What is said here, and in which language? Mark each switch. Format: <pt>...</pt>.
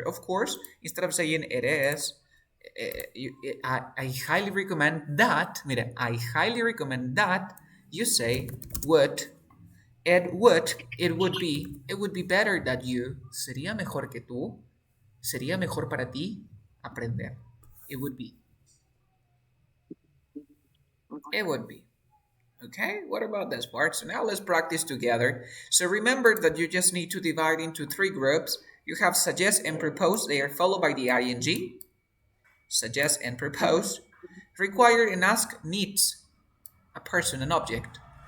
<en>Of course, instead of saying it is, I highly recommend that. Mira, I highly recommend that you say would. It would be better that you.</en> <es>Sería mejor que tú. Sería mejor para ti aprender.</es> <en>It would be. It would be. Okay, what about this part? So now let's practice together. So remember that you just need to divide into three groups. You have suggest and propose. They are followed by the ing. Suggest and propose. Required and ask needs a person, an object.</en>